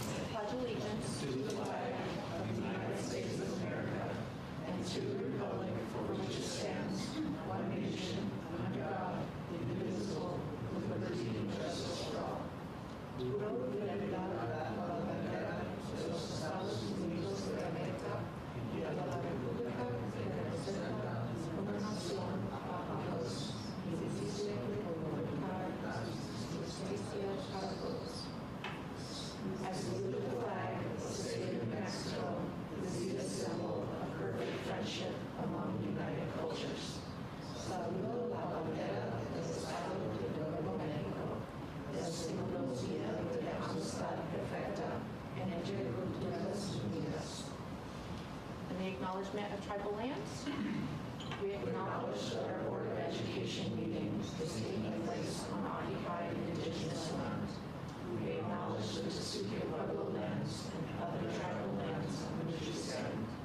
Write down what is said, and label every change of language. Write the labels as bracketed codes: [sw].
[en] Pledge allegiance to the flag of the United States of America and to the republic for which it stands, one nation, under God, indivisible, with liberty and justice for all. [es] Juro fidelidad a la bandera de los Estados Unidos de América y a la República que representa una nación bajo Dios, indivisible, con libertad y justicia para todos. [en] As we salute the flag of the state of Mexico, we see the symbol of perfect friendship among united cultures. [es] Saludo la bandera del Estado de Nuevo México, el simbología de la amistad perfecta en entre culturas unidas. [en] And the acknowledgement of tribal lands. We acknowledge that our Board of Education meeting is taking place on occupied indigenous land. We acknowledge the Tesuque Pueblo lands and other tribal lands on which we stand.